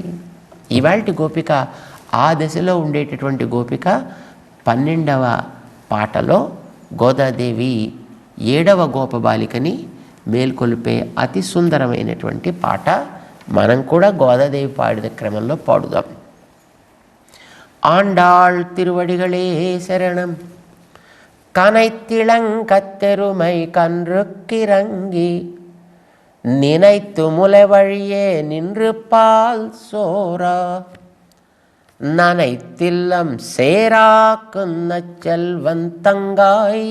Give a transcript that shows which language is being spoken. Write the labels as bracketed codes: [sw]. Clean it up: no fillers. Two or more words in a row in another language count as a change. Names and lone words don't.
[te] ఇవాల్టి గోపిక ఆ దశలో ఉండేటటువంటి గోపిక 12వ పాటలో గోదాదేవి 7వ గోపబాలికని మేల్కొల్పే అతి సుందరమైనటువంటి పాట. మనం కూడా గోదాదేవి పాడిన క్రమంలో పాడుదాం. [ta] ஆண்டாள் திருவடிகளே சரணம் கனைத்திளங்கத்தெருமை கன்றுக்கிறங்கி நினைத்து முலை வழியே நின்று பால் சோரா நனைத்தில்லம் சேராக்குன்ன செல்வந்தங்காய்